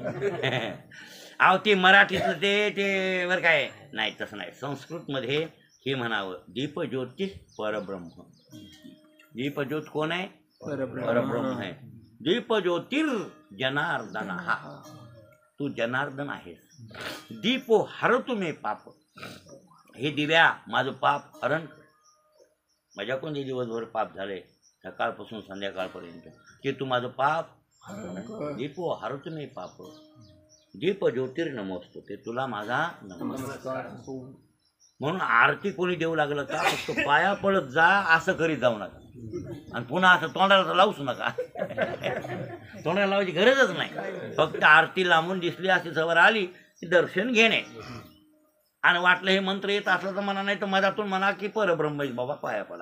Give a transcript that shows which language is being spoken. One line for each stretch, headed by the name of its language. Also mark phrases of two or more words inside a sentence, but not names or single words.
Marathi: अहो ते मराठीतलं ते बरं काय नाही तसं नाही. संस्कृतमध्ये हे म्हणावं
Sanskrit: दीपज्योतिष परब्रह्म.
Marathi: दीपज्योत कोण आहे? परब्रह्म आहे.
Sanskrit: दीपज्योतिर जनार्दन
Marathi: हा तू जनार्दन आहेस.
Sanskrit: दीपो हरतु मे पाप
Marathi: हे दिव्या माझं पाप हरण माझ्याकडून जे दिवसभर पाप झाले सकाळपासून संध्याकाळपर्यंत ते तू माझं पाप
Sanskrit: दीपो हरतु मे पाप दीप ज्योतिर्नमोस्तु ते
Marathi: तुला माझा नमस्कार. म्हणून आरती कोणी देऊ लागलं का फक्त पाया पडत जा असं करीत जाऊ नका आणि पुन्हा असं तोंडाला लावूच नका. तोंडाला लावायची गरजच नाही. फक्त आरती लांबून दिसली अशी सवर आली की दर्शन घेणे आणि वाटलं हे मंत्र येत असलं तर म्हणा नाही तर मधातून म्हणा की परब्रह्म बाबा पाया पडा.